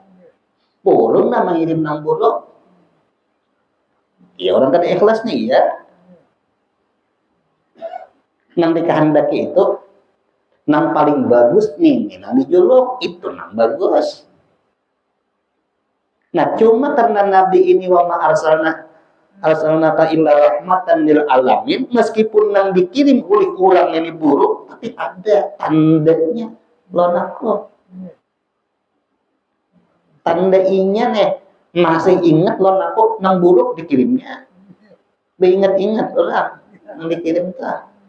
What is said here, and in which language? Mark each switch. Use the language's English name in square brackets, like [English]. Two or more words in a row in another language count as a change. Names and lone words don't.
[Banjar] Purun nang mengirim nang buruk, ya orang kada ikhlas nih ya. Nang dikehendaki itu, nang paling bagus nih, nang dijuluk itu nang bagus. [Indonesian] Nah cuma karena Nabi ini [Arabic] wa ma arsalnaka illa rahmatan lil alamin, [Banjar] meskipun nang dikirim oleh orang ini buruk, tapi ada tandanya lawan aku. Tanda inya nih masih ingat lawan aku nang buruk dikirimnya. Beingat-ingat orang nang dikirim tuh.